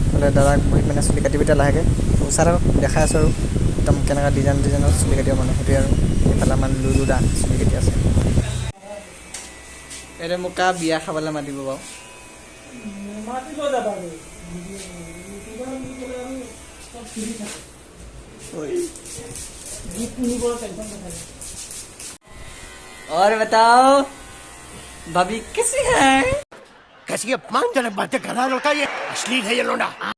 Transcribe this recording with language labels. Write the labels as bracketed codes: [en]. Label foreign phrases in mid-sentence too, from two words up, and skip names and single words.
[as] দাদাক বহি চুলি কাটিব এতিয়া লাহেকৈ ওচৰত দেখাই আছোঁ আৰু একদম কেনেকুৱা ডিজাইনৰ চুলি কাটিব সেইটোৱে আৰু এইফালে লুলু দা চুলি কাটি আছে। এতিয়া মোক কা বিয়া খাবলৈ মাতিব বাৰু? [hi] और बताओ भाभी कैसी है? कैसी अपमानजनक बातें कर रहा है लड़का, ये अश्लील है ये लोंडा।